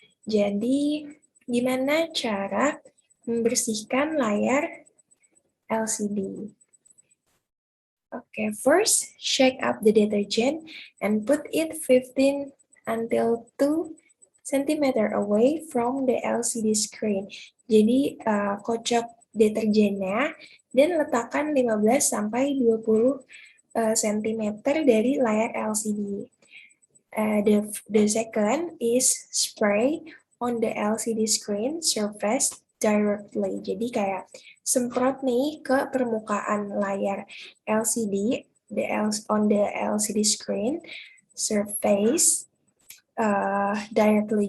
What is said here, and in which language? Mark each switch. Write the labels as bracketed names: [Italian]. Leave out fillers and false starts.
[Indonesian] Jadi, gimana cara membersihkan layar LCD? [English] Okay, first, shake up the detergent and put it 15 until 2 cm away from the LCD screen. [Indonesian] Jadi, kocok deterjennya dan letakkan 15 sampai 20 cm dari layar LCD. [English] The second is spray on the LCD screen surface directly. [Indonesian] Jadi kayak semprot nih ke permukaan layar LCD [English] on the LCD screen surface directly.